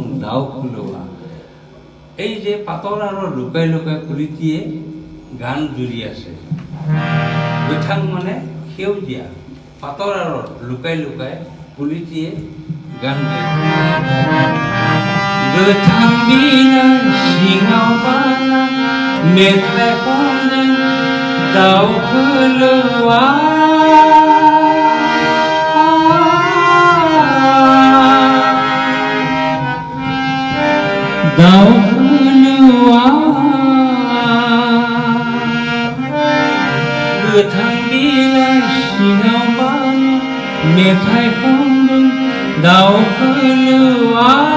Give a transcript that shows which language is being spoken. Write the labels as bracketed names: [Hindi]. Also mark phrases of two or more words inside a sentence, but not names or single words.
[Bodo] दाउ खुलुआ [Assamese] এই যে পাতল আৰু লুকাই লুকাই কুলিটিয়ে গান জুৰি আছে গোথাং মানে সেউজীয়া পাতল আৰু লুকাই লুকাই কুলিটিয়ে গান গায় [Bodo] गोथां बिलाइ सिङाव बाना मेथाइ खन्दों दाउ खुलुआ दाउ खुलुआ गोथां बिलाइ सिङाव बाना मेथाइ खन्दों दाउ खुलुआ